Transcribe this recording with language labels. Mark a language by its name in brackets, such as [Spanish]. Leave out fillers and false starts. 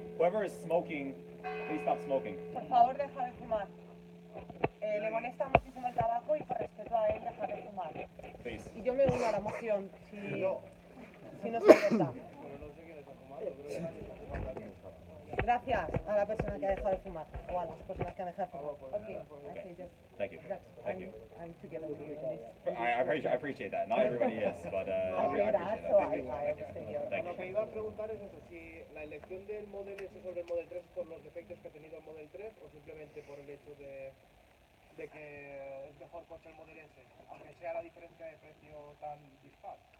[English] Whoever is smoking, please stop smoking. [Spanish] Por favor, deja de fumar. Le molesta muchísimo el tabaco y por respeto a él, deja de fumar. [English] Please. [Spanish] Y yo me uno a la moción si no se importa. Gracias a la persona que ha dejado de fumar o a las personas que han dejado de fumar. [English] Okay. Thank you. Thank you. I'm together with you in this. I appreciate that. Not everybody is, but I appreciate that. Thank you. [Spanish] Lo que iba a preguntar es eso, si la elección del Model S sobre el Model 3 es por los defectos que ha tenido el Model 3 o simplemente por el hecho de que es mejor coche el Model S, aunque sea la diferencia de precio tan dispar.